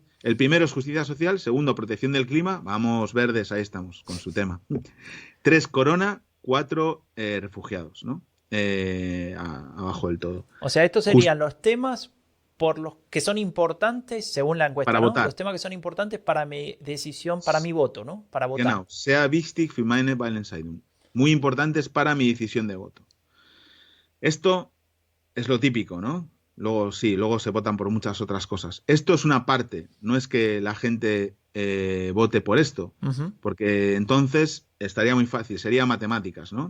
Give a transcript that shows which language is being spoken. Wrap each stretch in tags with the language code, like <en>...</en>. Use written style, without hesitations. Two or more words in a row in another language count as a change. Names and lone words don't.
<es>El primero es justicia social, segundo protección del clima, vamos verdes, ahí estamos con su tema. 3 corona, 4 refugiados, ¿no? Abajo del todo. O sea, estos serían los temas por los que son importantes según la encuesta, para ¿no? Votar. Los temas que son importantes para mi decisión, para mi voto, ¿no? Para votar.</es> <de>Genau, sehr wichtig für meine Wahlentscheidung.</de> <es>Muy importantes para mi decisión de voto. Esto es lo típico, ¿no? Luego se votan por muchas otras cosas. Esto es una parte, no es que la gente vote por esto, porque entonces estaría muy fácil, sería matemáticas, ¿no?</es>